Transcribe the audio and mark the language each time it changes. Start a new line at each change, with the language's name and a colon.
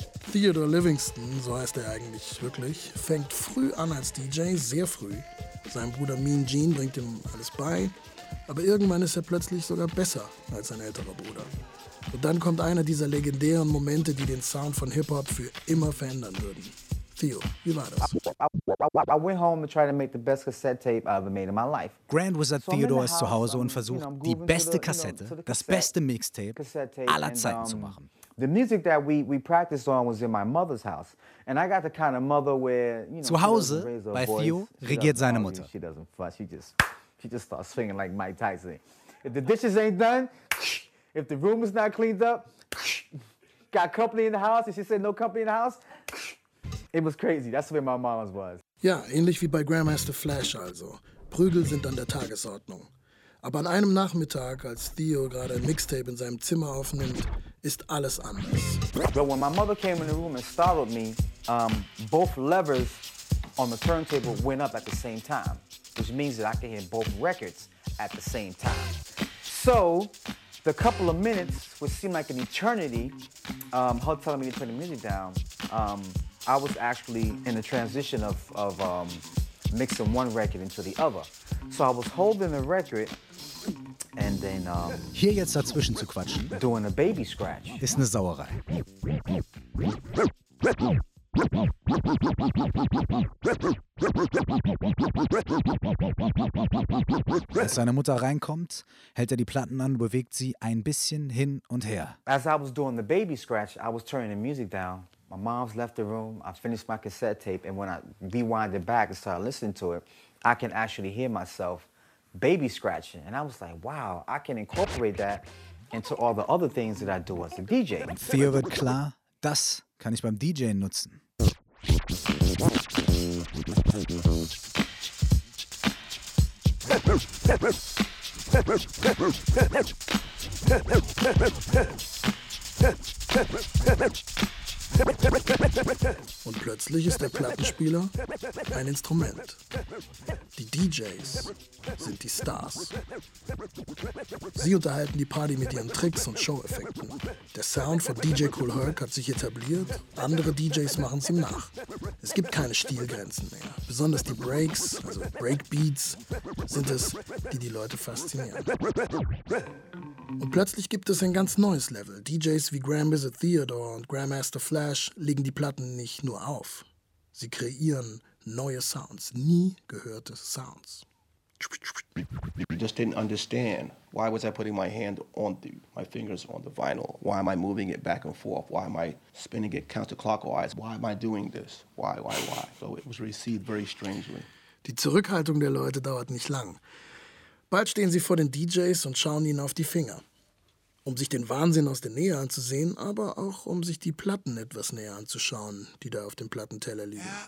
German: Theodore Livingston, so heißt er eigentlich wirklich, fängt früh an als DJ, sehr früh. Sein Bruder Mean Gene bringt ihm alles bei, aber irgendwann ist er plötzlich sogar besser als sein älterer Bruder. Und dann kommt einer dieser legendären Momente, die den Sound von Hip-Hop für immer verändern würden. Theo, wie war das?
English: I went home to try to make the best cassette tape I ever made in my life.
German: Grand Wizard Theodore ist zu Hause und versucht, die beste Kassette, das beste Mixtape aller Zeiten zu machen.
English: The music that we practiced on was in my mother's house, and I got the kind of mother where, you know,
German: zu Hause bei Theo regiert seine Mutter.
English: She doesn't fuss. She just starts swinging like Mike Tyson. If the dishes ain't done, if the room is not cleaned up, got company in the house, and she said no company in the house, it was crazy. That's where my mama's was.
German: Ja, ähnlich wie bei Grandmaster Flash also. Prügel sind an der Tagesordnung. Aber an einem Nachmittag, als Theo gerade ein Mixtape in seinem Zimmer aufnimmt, ist alles anders.
English: But when my mother came in the room and startled me, both levers on the turntable went up at the same time, which means that I could hear both records at the same time. So, the couple of minutes, which seemed like an eternity, her telling me to turn the music down, I was actually in the transition of mixing one record into the other. So I was holding the record. And then,
German: hier jetzt dazwischen zu quatschen,
English: doing a baby scratch,
German: ist eine Sauerei. Als seine Mutter reinkommt, hält er die Platten an, bewegt sie ein bisschen hin und her.
English: As I was doing the baby scratch, I was turning the music down. My mom's left the room. I finished my cassette tape, and when I rewinded back and started listening to it, I can actually hear myself baby scratching, and I was like, wow, I can incorporate that into all the other things that I do as a DJ.
German: Theo wird klar, das kann ich beim DJen nutzen. Und plötzlich ist der Plattenspieler ein Instrument. Die DJs sind die Stars. Sie unterhalten die Party mit ihren Tricks und Show-Effekten. Der Sound von DJ Kool Herc hat sich etabliert, andere DJs machen es ihm nach. Es gibt keine Stilgrenzen mehr. Besonders die Breaks, also Breakbeats, sind es, die die Leute faszinieren. Und plötzlich gibt es ein ganz neues Level. DJs wie Grand Wizard Theodore und Grandmaster Flash legen die Platten nicht nur auf. Sie kreieren neue Sounds, nie gehörte Sounds.
English: You just didn't understand. Why was I putting my hand on my fingers on the vinyl? Why am I moving it back and forth? Why am I spinning it counterclockwise? Why am I doing this? Why? So it was received very strangely.
German: Die Zurückhaltung der Leute dauert nicht lang. Bald stehen sie vor den DJs und schauen ihnen auf die Finger, um sich den Wahnsinn aus der Nähe anzusehen, aber auch um sich die Platten etwas näher anzuschauen, die da auf dem Plattenteller liegen.